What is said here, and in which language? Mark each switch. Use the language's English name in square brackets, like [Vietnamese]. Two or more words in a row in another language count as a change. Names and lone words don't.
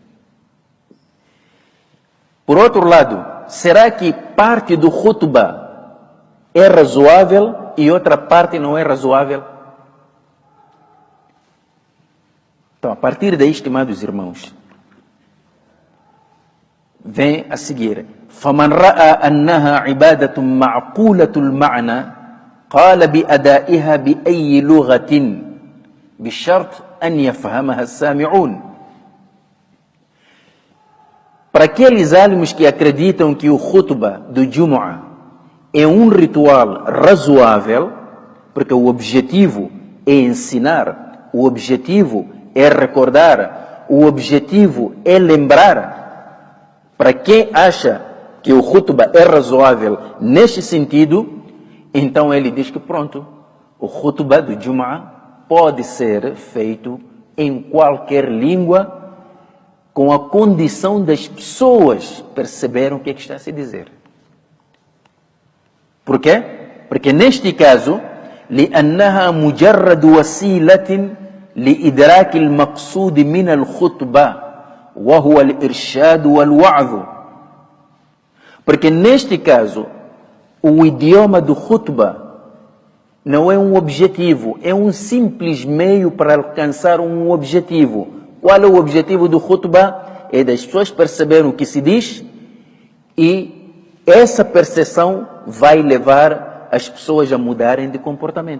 [Portuguese] Por outro lado, será que parte do khutbah é razoável e outra parte não é razoável? Então, a partir daí, estimados irmãos, vem a seguir: [Arabic] فَمَنْ رَأَى أَنَّهَا عِبَادَةٌ مَعْقُولَةُ الْمَعْنَى قَالَ بِأَدَائِهَا بِأَيِّ لُغَةٍ بِشَرْطٍ أَنْ يَفْهَمَهَا السَّامِعُونَ. [Portuguese] Para aqueles alunos que acreditam que o khutbah do Jumu'ah é um ritual razoável, porque o objetivo é ensinar, o objetivo é recordar, o objetivo é lembrar. Para quem acha que o khutbah é razoável neste sentido, então ele diz que pronto, o khutbah do Jumu'ah pode ser feito em qualquer língua, com a condição das pessoas perceberem o que está a se dizer. Por quê? Porque neste caso, [Arabic] لأنها مجرد وسيلة لإدراك المقصود من الخطبة وهو الإرشاد والوعظ. [Portuguese] Porque neste caso, o idioma do khutbah não é um objetivo, é um simples meio para alcançar um objetivo. Qual é o objetivo do khutbah? É das pessoas perceberem o que se diz e essa percepção vai levar as pessoas a mudarem de comportamento.